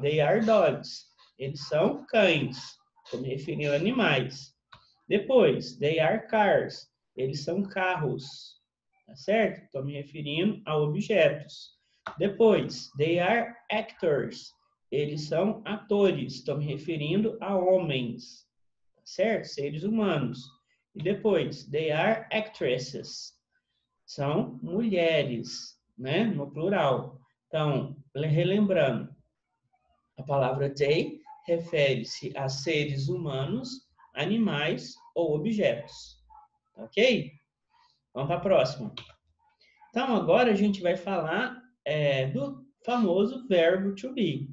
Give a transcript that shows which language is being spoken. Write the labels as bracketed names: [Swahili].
[English] They are dogs. [Portuguese] Eles são cães. Estou me referindo a animais. Depois, [English] they are cars. [Portuguese] Eles são carros. Tá certo? Estou me referindo a objetos. Depois, [English] they are actors. [Portuguese] Eles são atores. Estou me referindo a homens. Tá certo? Seres humanos. E depois, [English] they are actresses. [Portuguese] São mulheres, né? No plural. Então, relembrando, a palavra they refere-se a seres humanos, animais ou objetos. Ok? Vamos para a próxima. Então, agora a gente vai falar do famoso verbo to be.